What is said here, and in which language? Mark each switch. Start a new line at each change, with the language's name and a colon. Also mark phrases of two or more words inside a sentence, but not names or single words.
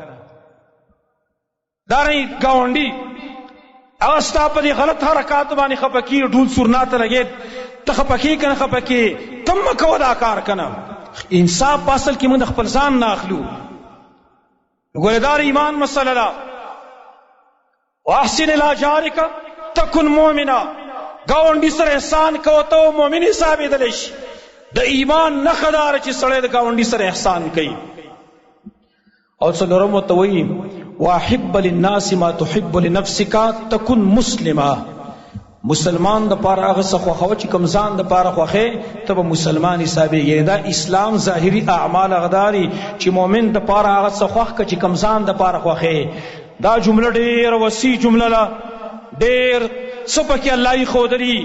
Pashto: دارنګې گاونډي هغه ستا په دې غلط حرکاتو باندې خپه کېږي، ډول سورنا ته لګېد، ته خپه کېږي که نه خپه کېږي، ته هم مه کوه دا کار که نه. انصاف په اصل کې موږ د خپل ځان نه اخلو. ګوره دا ایمان مسله ده.
Arabic: واحسن الى جارك تكن مؤمنا.
Pashto: گاونډي سره احسان کوه ته مؤمن حسابېدلی شي. د ایمان نښه دا چې سړی د گاونډي سره احسان کوي. او څلورم ورته وایي
Arabic: واحب للناس ما تحب لنفسك تكن مسلما.
Pashto: مسلمان د پاره هغه څه خوښوه چې کوم ځان د پاره خوښې ته به مسلمان حسابېږي. دا اسلام ظاهري اعمال غداري چې مؤمن د پاره هغه څه خوښ که چې کوم ځان د پاره خوښې. دا جمله ډېر وسیع جمله ده، ډېر څه پکې الله یې ښودلي.